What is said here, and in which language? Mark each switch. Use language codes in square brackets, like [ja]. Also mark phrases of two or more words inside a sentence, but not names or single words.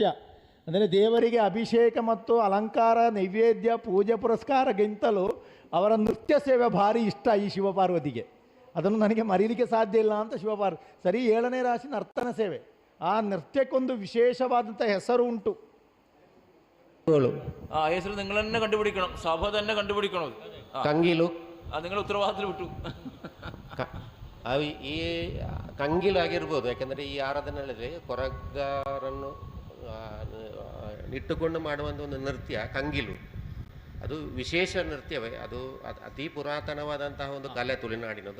[kn] ಅಂದರೆ ದೇವರಿಗೆ ಅಭಿಷೇಕ ಮತ್ತು ಅಲಂಕಾರ, ನೈವೇದ್ಯ, ಪೂಜೆ ಪುರಸ್ಕಾರಕ್ಕಿಂತಲೂ ಅವರ ನೃತ್ಯ ಸೇವೆ ಭಾರಿ ಇಷ್ಟ ಈ ಶಿವಪಾರ್ವತಿಗೆ. ಅದನ್ನು ನನಗೆ ಮರೀಲಿಕ್ಕೆ ಸಾಧ್ಯ ಇಲ್ಲ ಅಂತ ಸರಿ 7ನೇ ರಾಶಿ ನರ್ತನ ಸೇವೆ. ಆ ನೃತ್ಯಕ್ಕೊಂದು ವಿಶೇಷವಾದಂಥ ಹೆಸರು ಉಂಟು. [ml] ആ ಹೆಸರು നിങ്ങൾ തന്നെ കണ്ടുപിടിക്കണം, സഭ തന്നെ കണ്ടുപിടിക്കണം. [kn] ಕಂಗೀಲು [ml] നിങ്ങൾ ഉത്തരവാദിത്തത്തിൽ വിട്ടു. [kn] ಈ ಕಂಗೀಲು ಆಗಿರ್ಬೋದು, ಯಾಕೆಂದರೆ ಈ ಆರಾಧನೆಯಲ್ಲಿ ಕೊರಗಾರನ್ನು ಇಟ್ಟುಕೊಂಡು ಮಾಡುವಂಥ ಒಂದು ನೃತ್ಯ ಕಂಗೀಲು. ಅದು ವಿಶೇಷ ನೃತ್ಯವೇ, ಅದು ಅತಿ ಪುರಾತನವಾದಂತಹ ಒಂದು ಕಲೆ ತುಳುನಾಡಿನದು.